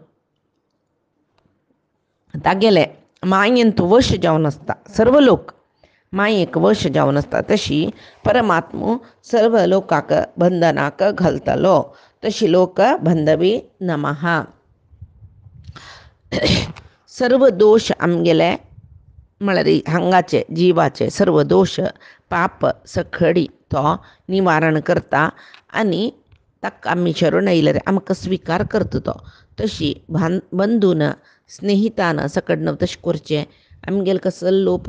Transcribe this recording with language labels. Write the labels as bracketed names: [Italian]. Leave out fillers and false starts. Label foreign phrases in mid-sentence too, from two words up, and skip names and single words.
[Konkani] तागेले मायेन तो वश जावन आसता सर्व लोक मायेक वश जावन आसता तशी परमात्मो सर्व लोकांक बंधनाक घालतलो तशी [Sanskrit] लोक बंधवे नमः [Konkani] सर्व दोष आमगेले म्हळ्यार हांगाचे जिवाचे सर्व दोष पाप सखडी तो निवारण करता आनी ताका आमी शरण आयल्यार आमकां स्विकार करता तो तशी बंधून स्नेहितान सकडन तशें करचें आमगेले कसले लोप